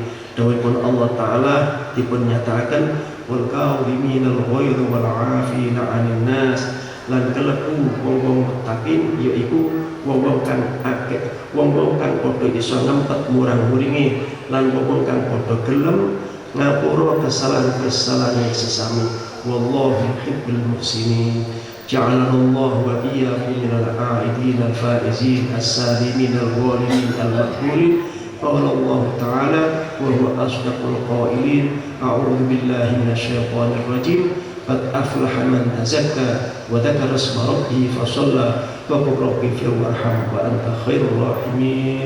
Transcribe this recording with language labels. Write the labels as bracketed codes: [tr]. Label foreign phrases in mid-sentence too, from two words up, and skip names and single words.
[jv] Dawuhipun Allah taala dipun nyatakaken [ar] والكاظمين الغيظ والعافين عن الناس, [jv] lan kelebu wong-wong muttaqin yaiku wong-wong kang akeh, wong-wong kang padha iso ngempet murang-muringi, lan wong-wong kang padha gelem ngapura kesalahan-kesalahan sesami. [ar] والله يحب المحسنين. جعلنا الله وإياكم من العائدين الفائزين السالمين الغانمين المقبولين. قال الله تعالى وهو أصدق القائلين أعوذ بالله من الشيطان الرجيم قد أفلح من تزكى وذكر اسم ربه فصلى وقل رب اغفر وارحم وأنت خير الراحمين.